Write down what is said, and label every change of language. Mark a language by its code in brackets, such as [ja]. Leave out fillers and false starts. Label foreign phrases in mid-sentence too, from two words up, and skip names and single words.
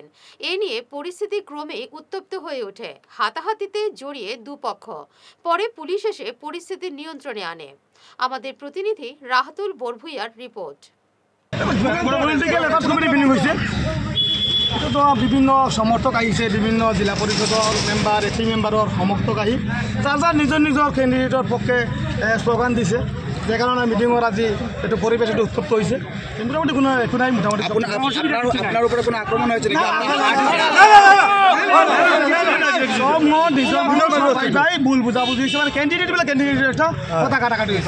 [bn] এ নিয়ে পরিস্থিতি ক্রমেই উত্তপ্ত হয়ে ওঠে। হাতাহাতিতে জড়িয়ে দুপক্ষ। পরে পুলিশ এসে পরিস্থিতি নিয়ন্ত্রণে আনে। আমাদের প্রতিনিধি রাহাতুল বরভুইয়ার রিপোর্ট। [as] বিভিন্ন সমর্থক আহিছে, বিভিন্ন জিলা পরিষদৰ মেম্বাৰ, এপি মেম্বাৰৰ সমৰ্থক আহি যাৰ নিজৰ নিজৰ কেণ্ডিডেটৰ পক্ষে শ্লোগান দিছে। যে কাৰণে মিটিঙৰ আজি এইটো পৰিৱেশ এইটো উত্তপ্ত হৈছে। মোটামুটি কোনো একো নাই। মোটামুটি আপোনাৰ ওপৰত কোনো আক্ৰমণ হৈছে নেকি? ভুল বুঝাবুঝি হৈছে, মানে কেণ্ডিডেট বিলাক কেণ্ডিডেট কথা কাটাকাটি হৈছে।